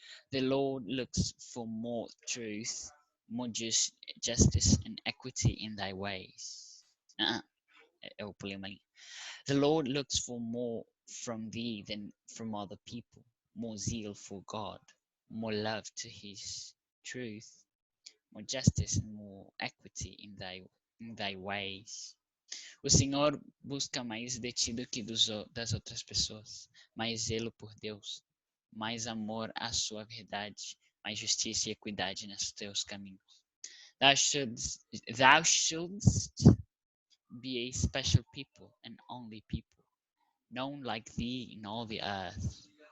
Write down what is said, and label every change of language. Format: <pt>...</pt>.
<en>The Lord looks for more truth, more justice and equity in thy ways.</en> <pt>Eu pulei uma linha.</pt> <en>The Lord looks for more from thee than from other people, more zeal for God, more love to his truth, more justice and more equity in thy ways.</en> <pt>O Senhor busca mais de ti do que das outras pessoas, mais zelo por Deus, mais amor à sua verdade, mais justiça e equidade nos teus caminhos.</pt> <en>Thou shouldst be a special people and only people, known like thee in all the earth.</en>